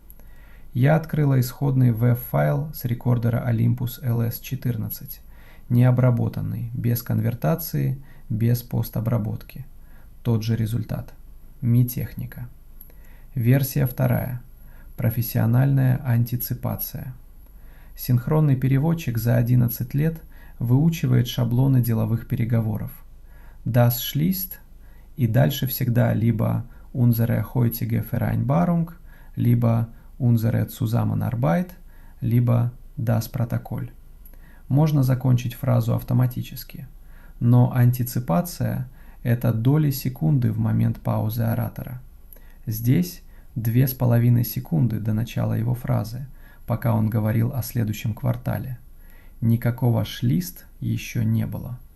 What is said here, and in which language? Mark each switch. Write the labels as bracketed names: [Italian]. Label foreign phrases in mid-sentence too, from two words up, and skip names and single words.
[Russian] Я открыла исходный WAV-файл с рекордера Olympus LS-14, необработанный, без конвертации, без постобработки. Тот же результат. Mi-техника. Версия 2. Профессиональная антиципация. Синхронный переводчик за 11 лет выучивает шаблоны деловых переговоров. [German] Das schließt [Russian] и дальше всегда либо [German] unsere heutige Vereinbarung, либо unsere Zusammenarbeit, либо das Protokoll. [Russian] Можно закончить фразу автоматически, но антиципация – это доли секунды в момент паузы оратора. Здесь 2,5 секунды до начала его фразы, пока он говорил о следующем квартале. Никакого шлист еще не было.